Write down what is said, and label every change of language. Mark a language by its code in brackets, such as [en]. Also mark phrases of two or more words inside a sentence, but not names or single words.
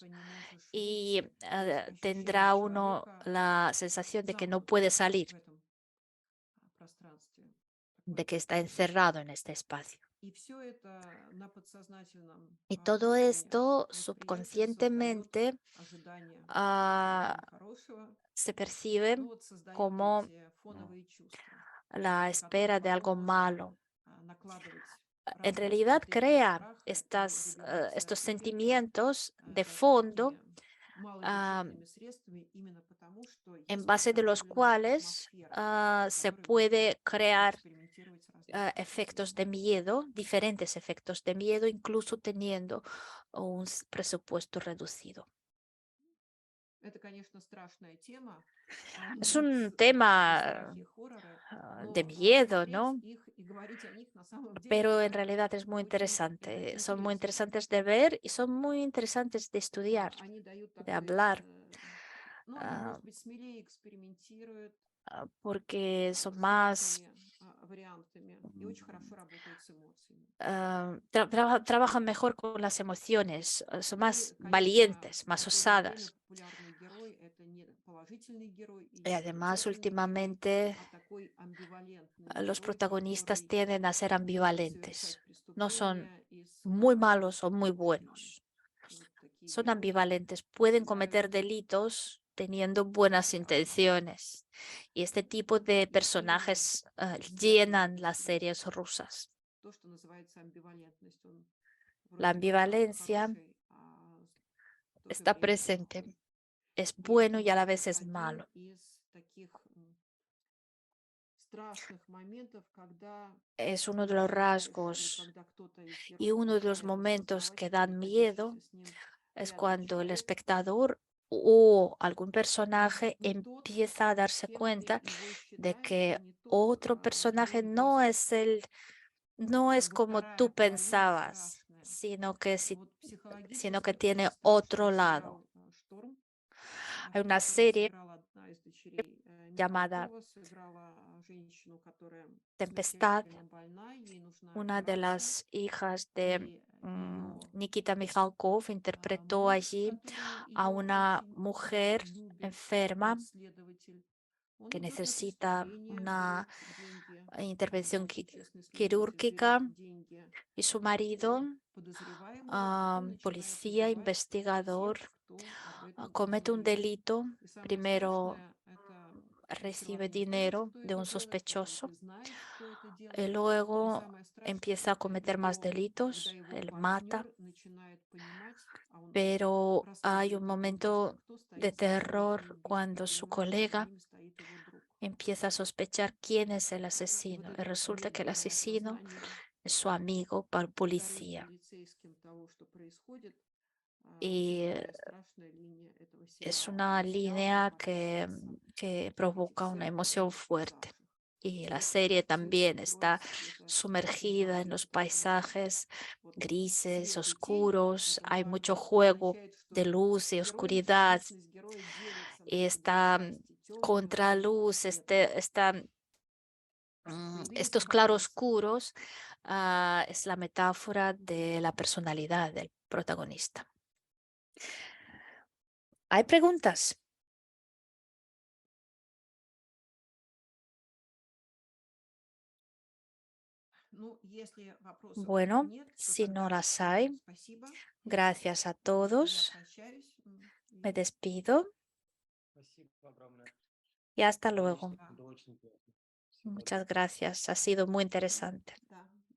[ru] пространства не можешь [es] y [ru] выйти, то есть ощущение [es] tendrá uno [ru] человека [es] la sensación de que no [ru] замкнутого [es] puede [ru] в [es] salir, [ru] этом пространстве. [es] de [ru] Такое [es] que está [ru] ощущение. [es] encerrado en este espacio. [ru] И все это на подсознательном [es] Y todo [ru] уровне [es] esto [ru] восприятия создает [es] subconscientemente [ru] ожидание чего-то ah, нехорошего, [es] se percibe [ru] ну вот создает [es] como [ru] эти фоновые чувства, [es] la [ru] на которые [es] espera de [ru] потом [es] algo [ru] можно [es] malo. [ru] накладывать [es] En [ru] разные [es] realidad [ru] стратегии [es] crea [ru] страха и добиваться [es] estos [ru] эффекта [es] sentimientos de fondo [ru] такими малобюджетными средствами именно потому, что [es] en [ru] есть [es] base de los [ru] подготовленная [es] cuales [ru] атмосфера, в [es] se [ru] которой можно [es] puede crear [ru] поэкспериментировать с разными [es] efectos [ru] способами. [es] de miedo, diferentes efectos de miedo, incluso teniendo un presupuesto reducido. [ru] Это, конечно, страшная тема, [es] Es [ru] с [es] un [ru] такие [es] tema [ru] страхи и хорроры, [es] de [ru] но [es] miedo, [ru] смотреть [es] ¿no? [ru] их и говорить о них на самом [es] Pero en [ru] деле [es] realidad es muy [ru] очень [es] interesante. Son muy [ru] интересно. [es] interesantes de ver y son muy interesantes de estudiar, [ru] Они дают [es] de [ru] такой, [es] hablar, [ru] ну, они, ah, может быть, смелее экспериментируют [es] porque son [ru] с [es] más, [ru] разными вариантами и очень хорошо работают с эмоциями. [es] trabajan mejor con las emociones, son [ru] И, [es] más [ru] конечно, [es] valientes, [ru] в [es] más [ru] последнее время [es] osadas. [ru] популярный герой– это не положительный герой и [es] Y [ru] не [es] además, [ru] замечательный герой, [es] últimamente, [ru] а такой амбивалентный [es] los [ru] герой, [es] protagonistas [ru] который [es] tienden a ser [ru] может совершать [es] ambivalentes. No son [ru] преступления и с [es] muy [ru] удовольствием [es] malos o muy [ru] совершенные. [es] buenos. [ru] Вот такие [es] Son [ru] герои [es] ambivalentes. Pueden [ru] вызывают [es] cometer delitos teniendo buenas intenciones. Y este tipo de [ru] эйфорию [es] personajes [ru] и [es] llenan [ru] связывают их [es] las [ru] с ним. [es] series rusas. [ru] То, что называется амбивалентность, он [es] La [ru] вроде бы [es] ambivalencia [ru] хороший, а в то же [es] está [ru] время [es] presente. [ru] плохой. [es] Es [ru] И это, [es] bueno y a la [ru] может [es] vez [ru] быть, [es] es [ru] один [es] malo. [ru] из таких страшных моментов, когда [es] Es [ru] ты [es] uno de los [ru] наблюдаешь или [es] rasgos [ru] когда кто-то из [es] y [ru] героев [es] uno de los [ru] начинает [es] momentos [ru] осознавать, [es] que [ru] что [es] dan miedo [ru] находящийся с ним [es] es [ru] рядом [es] cuando el [ru] человек [es] espectador o algún personaje [ru] не тот, [es] empieza a darse [ru] кем ты [es] cuenta [ru] его [es] de [ru] считаешь, и [es] que [ru] не тот, [es] otro [ru] с [es] personaje [ru] кем [es] no [ru] есть [es] es no es [ru] как бы [es] como [ru] вторая [es] tú [ru] половина [es] pensabas, [ru] страшная. [es] sino que [ru] Психологически очень [es] tiene otro [ru] страшно [es] lado. [ru] сериал «Шторм», [es] Hay [ru] в [es] una [ru] котором [es] serie [ru] сыграла одна из дочерей [es] llamada [ru] Михалкова, сыграла женщину, которая [es] Tempestad, [ru] смертельно больна, ей нужна [es] una de [ru] операция, [es] las hijas de [ru] и ее [es] Nikita Mikhalkov, interpretó [ru] муж, [es] allí [ru] который [es] a [ru] ее [es] una [ru] очень [es] mujer [ru] любит, [es] enferma [ru] следователь, он [es] que [ru] идет на [es] necesita [ru] преступление, [es] una [ru] берет деньги, [es] intervención [ru] честный следователь берет [es] quirúrgica [ru] деньги [es] y su [ru] у [es] marido, [ru] подозреваемого, и он начинает [es] policía, [ru] убивать всех, [es] investigador, [ru] кто об этом [es] comete un [ru] узнает. [es] delito. [ru] И самое [es] Primero [ru] страшное, это ты [es] recibe [ru] сперва не знаешь, [es] dinero [ru] кто [es] de [ru] это [es] un [ru] делает, потом [es] sospechoso [ru] ты знаешь, кто это [es] y [ru] делает. И [es] luego [ru] самое страшное, [es] empieza a [ru] это [es] cometer más [ru] когда [es] delitos, [ru] его [es] él mata, [ru] партнер начинает понимать, а он [es] pero hay un [ru] рассказывает о том просто, [es] momento [ru] кто [es] de [ru] стоит за этими [es] terror [ru] деньгами, и [es] cuando su [ru] понимает, что за [es] colega [ru] ними стоит его друг. [es] empieza a sospechar quién es el [ru] И вот [es] asesino y [ru] это вот [es] resulta que el [ru] медленное [es] asesino [ru] осознание [es] es su amigo [ru] вторым [es] policía. [ru] полицейским того, что происходит, очень [es] Y [ru] такая страшная линия этого [es] es [ru] сериала. [es] una [ru] И сериал прям [es] línea [ru] описывается [es] que [ru] в этих [es] provoca una [ru] всех [es] emoción fuerte. [ru] пейзажах. [es] Y la [ru] Цвет, [es] serie [ru] цветы, [es] también está [ru] происки, это [es] sumergida en [ru] уникальный [es] los [ru] такой [es] paisajes [ru] вот [es] grises, [ru] свет и тень. [es] oscuros. [ru] Это [es] Hay mucho juego [ru] означает, [es] de [ru] что [es] luz y [ru] герой, [es] oscuridad. [ru] личность героя делится на [es] Y [ru] эти две [es] esta [ru] части, темного и [es] contraluz, [ru] светлого. Появились [es] estos [ru] вопросы. [es] claroscuros, es la metáfora de la personalidad del protagonista. ¿Hay preguntas? [ru] Ну, если вопросов [es] Bueno, [ru] нет, то [es] si no [ru] тогда [es] las [ru] всем [es] hay, [ru] спасибо. [es] gracias a [ru] Я [es] todos. [ru] прощаюсь. [es] Me despido [ru] Спасибо огромное. [es] y hasta [ru] Отлично, [es] luego. [ru] было очень интересно. Всего [es] Muchas [ru] доброго. [es] gracias. Ha sido muy interesante. [ru] Да.